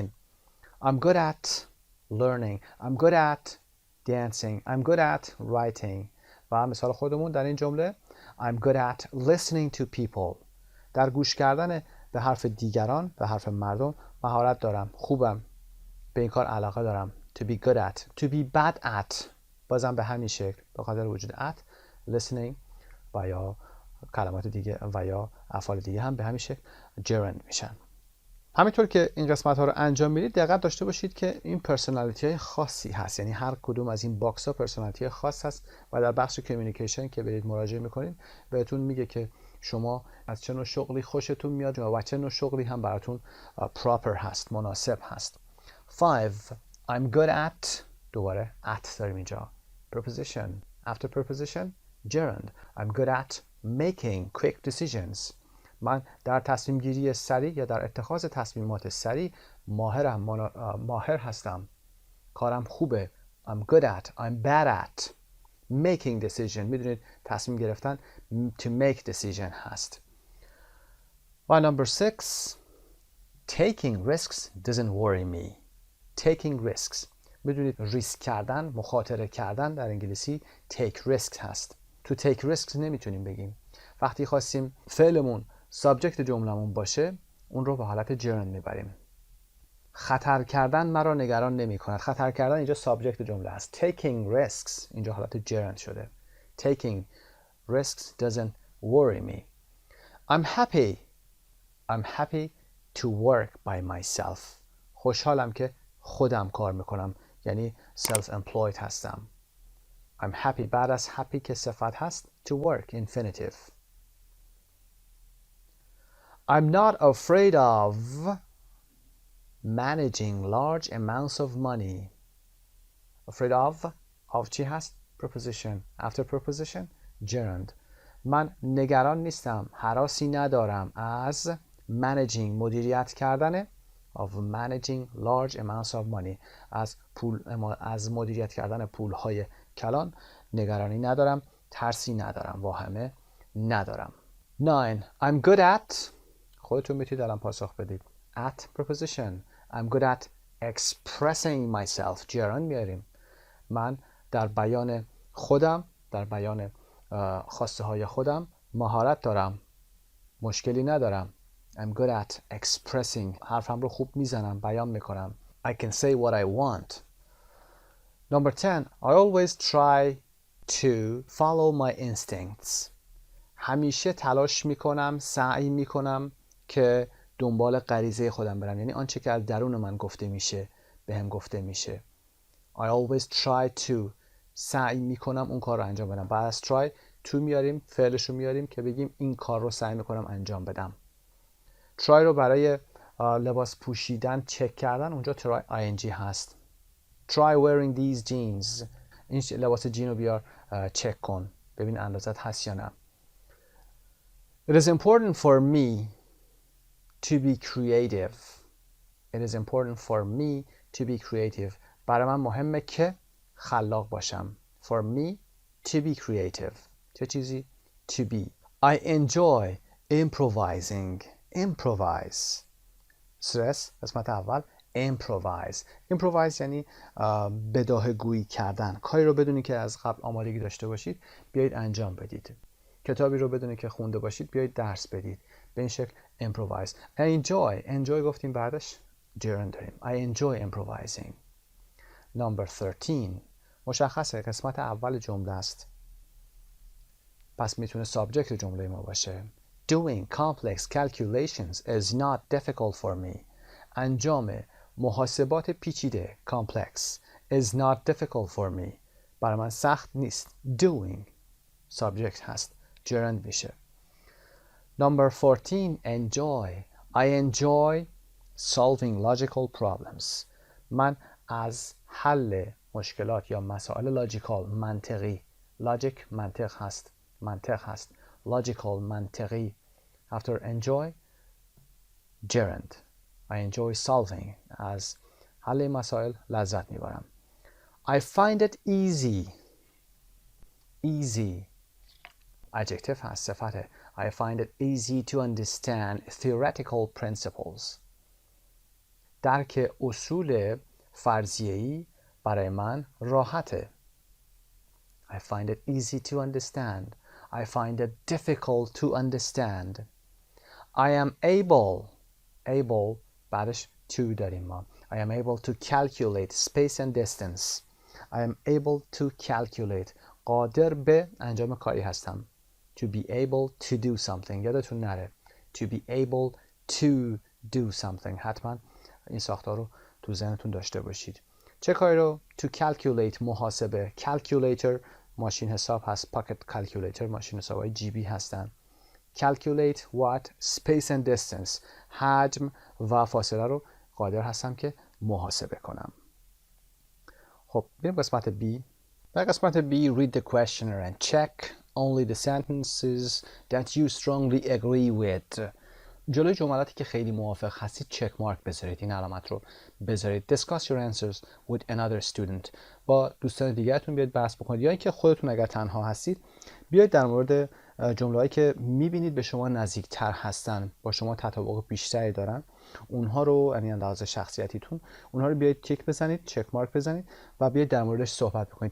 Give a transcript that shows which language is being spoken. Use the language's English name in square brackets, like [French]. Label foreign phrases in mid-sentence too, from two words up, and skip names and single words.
[English] I'm good at learning. I'm good at dancing. I'm good at writing. [Persian] و مثال خودمون در این جمله [English] I'm good at listening to people. [Persian] در گوش کردن به حرف دیگران، به حرف مردم مهارت دارم، خوبم، به این کار علاقه دارم. [English] To be good at. To be bad at [Persian] بازم به همین شکل به خاطر وجود [English] at. [Persian] listening و یا کلمات دیگه و یا افعال دیگه هم به همین شکل gerund میشن. همینطور که این قسمت ها رو انجام میدید دقت داشته باشید که این پرسونالیتی های خاصی هست، یعنی هر کدوم از این باکس ها پرسونالیتی خاص هست و در بخش کمیونیکیشن که برید مراجعه میکنید بهتون میگه که شما از چه نوع شغلی خوشتون میاد و چه نوع شغلی هم براتون proper هست، مناسب هست. 5. [English] I'm good at، [Persian] دوباره at داریم اینجا. [English] Preposition. After preposition gerund. I'm good at making quick decisions. [Persian] من در تصمیم گیری سریع یا در اتخاذ تصمیمات سریع ماهر هستم. کارم خوبه. [English] I'm good at. I'm bad at making decision. [Persian] میدونید تصمیم گرفتن [English] to make decision [Persian] هست. [English] و number 6. Taking risks doesn't worry me. Taking risks. [Persian] میدونید ریسک کردن، مخاطره کردن در انگلیسی [English] take risks [Persian] هست. تو [English] take risks [Persian] نمیتونیم بگیم. وقتی خواستیم فعلمون سابجکت جملمون باشه اون رو به حالت gerund میبریم. خطر کردن مرا نگران نمی کند. خطر کردن اینجا سابجکت جمله است. [English] Taking risks [Persian] اینجا حالت gerund شده. [English] Taking risks doesn't worry me. I'm happy to work by myself. [Persian] خوشحالم که خودم کار میکنم، یعنی self-employed هستم. [English] I'm happy. [Persian] بعد از happy که صفت هست [English] to work infinitive. I'm not afraid of managing large amounts of money. Afraid of [Persian] چی هست؟ [English] Preposition. After preposition gerund. [Persian] من نگران نیستم، هراسی ندارم از managing مدیریت کردن [English] of managing large amounts of money [Persian] از مدیریت کردن پولهای کلان نگرانی ندارم، ترسی ندارم، واهمه ندارم. 9. [English] I'm good at، [Persian] خودتون میتونید الان پاسخ بدید. [English] At preposition. I'm good at expressing myself. [Persian] gerund میاریم. من در بیان خودم، در بیان خواسته های خودم مهارت دارم، مشکلی ندارم. [English] I'm good at expressing. [Persian] حرفم رو خوب میزنم، بیان میکنم. [English] I can say what I want. Number 10. I always try to follow my instincts. [Persian] همیشه تلاش میکنم، سعی میکنم که دنبال غریزه خودم برم، یعنی آنچه که از درون من گفته میشه بهم گفته میشه. [English] I always try to، [Persian] سعی میکنم اون کار رو انجام بدم. بعد از [English] try to [Persian] میاریم، فعلش رو میاریم که بگیم این کار رو سعی میکنم انجام بدم. try رو برای لباس پوشیدن چک کردن اونجا [English] try ing [Persian] هست. [English] Try wearing these jeans. [Persian] این لباس جین رو بیار چک کن ببین اندازت هست یا نه. [English] It is important for me to be creative. It is important for me to be creative. [Persian] برای من مهمه که خلاق باشم. [English] For me to be creative. چه چیزی؟ To be. I enjoy improvising. Improvise. [Persian] stress قسمت اول. Improvise. Improvise یعنی بداهه گویی کردن. کاری رو بدونی که از قبل آمادگی داشته باشید بیایید انجام بدید. کتابی رو بدونی که خونده باشید بیایید درس بدید. به این شکل improvise. enjoy گفتیم بعدش gerund داریم. [English] I enjoy improvising. Number 13. [Persian] مشخصه قسمت اول جمله است. پس میتونه سابجکت جمله ما باشه. [English] Doing complex calculations is not difficult for me. [Persian] انجام محاسبات پیچیده [English] complex is not difficult for me. [Persian] برای من سخت نیست. [English] Doing subject [Persian] هست. gerund میشه. [English] Number 14. Enjoy. I enjoy solving logical problems. [Persian] من از حل مشکلات یا مسائل لاجیکال منطقی. logic منطق هست. logical منطقی. [English] After enjoy gerund. I enjoy solving. [Persian] از حل مسائل لذت میبرم. [English] I find it easy. Easy adjective هست، صفته. I find it easy to understand theoretical principles. [Persian] درک اصول فرضیه‌ای برای من راحته. [English] I find it easy to understand. I find it difficult to understand. I am able بعدش to [Persian] داریم ما. [English] I am able to calculate space and distance. I am able to calculate. [Persian] قادر به انجام کاری هستم. [English] To be able to do something. [Persian] یادتون نره. [English] To be able to do something. [Persian] حتما این ساختار رو تو ذهنتون داشته باشید. چه کاری رو؟ [English] To calculate [Persian] محاسبه. Calculator ماشین حساب هست. [English] Pocket calculator [Persian] ماشین حساب‌های جیبی هستن. [English] calculate what space and distance [Persian] حجم و فاصله رو قادر هستم که محاسبه کنم. خب بریم قسمت B. در قسمت [English] B read the questionnaire and check only the sentences that you strongly agree with. [Persian] جلوی جملاتی که خیلی موافق هستید [English] check mark [Persian] بذارید، این علامت رو بذارید. [English] Discuss your answers with another student. [Persian] با دوستان دیگرتون بیاید بحث بکنید، یا اینکه خودتون اگر تنها هستید بیاید در مورد جمله‌هایی که می‌بینید به شما نزدیک‌تر هستن، با شما تطابق بیشتری دارن، اونها رو، یعنی اندازه شخصیتیتون، اونها رو بیاید تیک بزنید، [English] check mark [Persian] بزنید و بیاید در موردش صحبت بکنید.